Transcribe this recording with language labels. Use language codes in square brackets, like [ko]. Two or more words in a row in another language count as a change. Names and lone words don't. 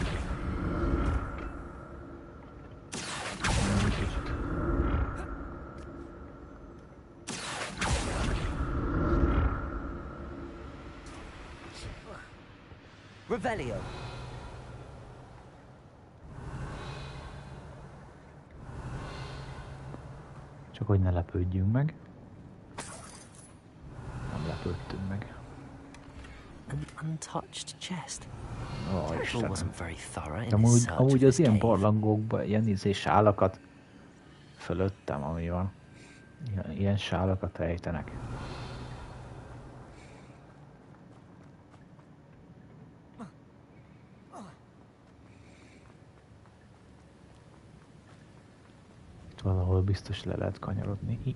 [en] Revelio. [hu] Csak hogy ne lepődjünk meg. Nem lepődtünk meg. [en] An untouched chest. [hu] Ó, Istenem. Amúgy az ilyen barlangokban ilyen sálakat fölöttem, ami van. Ilyen sálakat rejtenek. Itt valahol biztos le lehet kanyarodni.